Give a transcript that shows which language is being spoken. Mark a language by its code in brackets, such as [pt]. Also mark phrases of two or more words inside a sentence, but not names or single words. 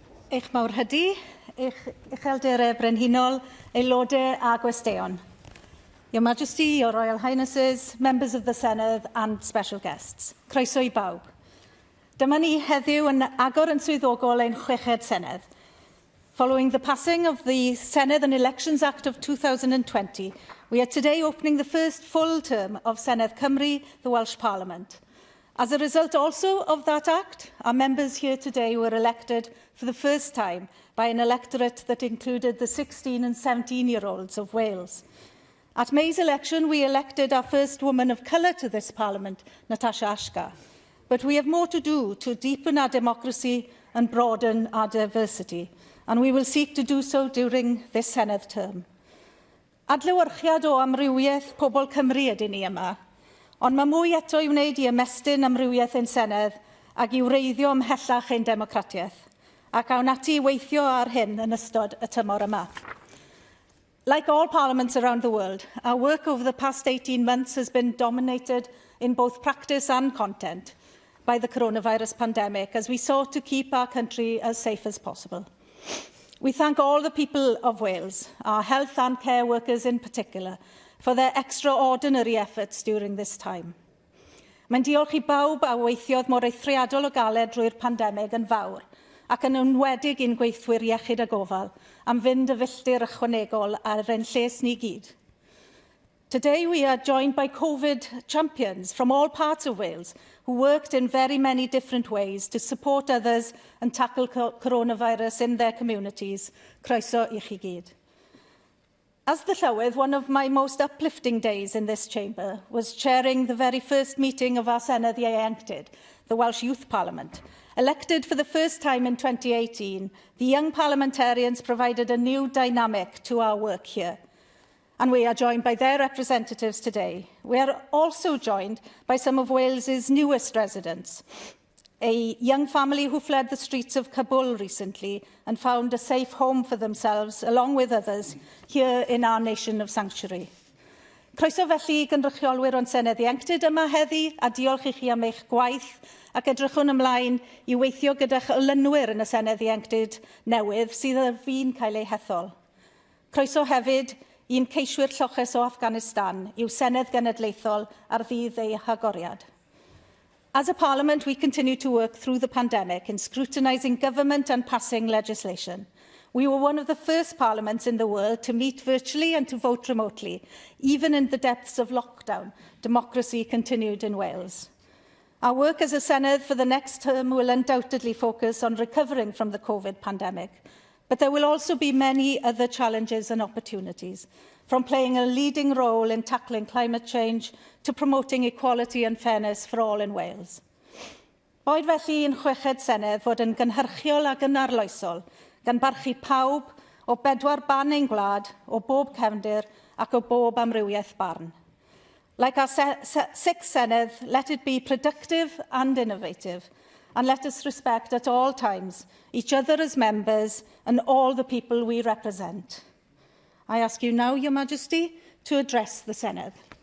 [cy] eich mawr hydy, eich uchelderau brenhinol, aelodau a gwesteion. [en] Your Majesty, Your Royal Highnesses, members of the Senedd and special guests. [cy] Croeso I bawb. Dyma ni heddiw yn agor yn swyddogol ein chweched Senedd. [en] Following the passing of the Senedd and Elections Act of 2020, we are today opening the first full term of Senedd Cymru, the Welsh Parliament. As a result also of that act, our members here today were elected for the first time by an electorate that included the 16 and 17-year-olds of Wales. At May's election, we elected our first woman of colour to this Parliament, Natasha Ashgar. But we have more to do to deepen our democracy and broaden our diversity, and we will seek to do so during this Senedd term. [cy] Adlewyrchiad o amrywiaeth pobl Cymru ydyn ni yma, ond mae mwy eto i wneud i ymestyn amrywiaeth ein Senedd ac i wreiddio ymhellach ein democratiaeth, ac awn ati i weithio ar hyn yn ystod y tymor yma. [en] Like all parliaments around the world, our work over the past 18 months has been dominated in both practice and content by the coronavirus pandemic as we sought to keep our country as safe as possible. We thank all the people of Wales, our health and care workers in particular, for their extraordinary efforts during this time. [cy] Mae'n diolch I bawb a weithiodd mor eithriadol o galed drwy'r pandemig yn fawr, ac yn enwedig i'n gweithwyr iechyd a gofal, am fynd y filltir ychwanegol ar ein lles ni gyd. [en] Today we are joined by COVID champions from all parts of Wales who worked in very many different ways to support others and tackle coronavirus in their communities. Croeso I chi gyd. As the Llywydd, one of my most uplifting days in this chamber was chairing the very first meeting of our Senedd Ieuenctid, the Welsh Youth Parliament. Elected for the first time in 2018, the young parliamentarians provided a new dynamic to our work here. And we are joined by their representatives today. We are also joined by some of Wales's newest residents, a young family who fled the streets of Kabul recently and found a safe home for themselves, along with others, here in our nation of sanctuary. [cy] Croeso felly I gynrychiolwyr o'n Senedd Ieuenctid yma heddi, a diolch I chi am eich gwaith, ac edrychwn ymlaen I weithio gyda'ch olynwyr yn y Senedd Ieuenctid newydd sydd ar fin cael ei hethol. Croeso hefyd i'n ceiswyr lloches o Afghanistan i'w Senedd Genedlaethol ar ddydd ei hagoriad. [en] As a Parliament, we continue to work through the pandemic in scrutinising government and passing legislation. We were one of the first parliaments in the world to meet virtually and to vote remotely. Even in the depths of lockdown, democracy continued in Wales. Our work as a Senedd for the next term will undoubtedly focus on recovering from the COVID pandemic. But there will also be many other challenges and opportunities, from playing a leading role in tackling climate change to promoting equality and fairness for all in Wales. [cy] Boed felly yn chweched Senedd fod yn gynhyrchiol ac yn arloesol, gan barchu pawb o bedwar ban ein gwlad, o bob cefndir ac o bob amrywiaeth barn. [en] Like our sixth Senedd, let it be productive and innovative, and let us respect at all times each other as members and all the people we represent. I ask you now, Your Majesty, to address the Senedd.